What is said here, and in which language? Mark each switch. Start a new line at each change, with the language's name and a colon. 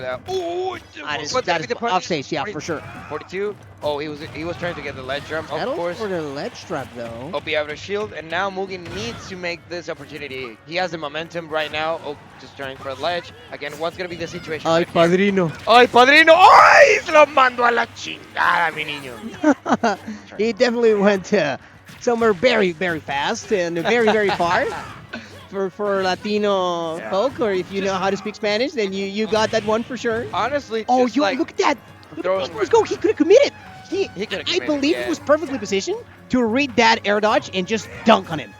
English: that is off stage, yeah, 40, for sure. 42. Oh, he was trying to get the ledge jump, of course. For the ledge trap, though. Oh, be able to shield, and now Mugen needs to make this opportunity. He has the momentum right now. Oh, just trying for a ledge. Again, what's gonna be the situation?
Spanish: Ay, padrino. Ay, padrino. Ay, se lo mando a la chingada, mi niño.
English: He definitely went somewhere very, very fast and very, very far. For Latino folk, or if you know how to speak Spanish, then you got that one for sure. Honestly, oh, you look at that! Let's go. He could have committed. I believe he was perfectly positioned to read that air dodge and just dunk on him.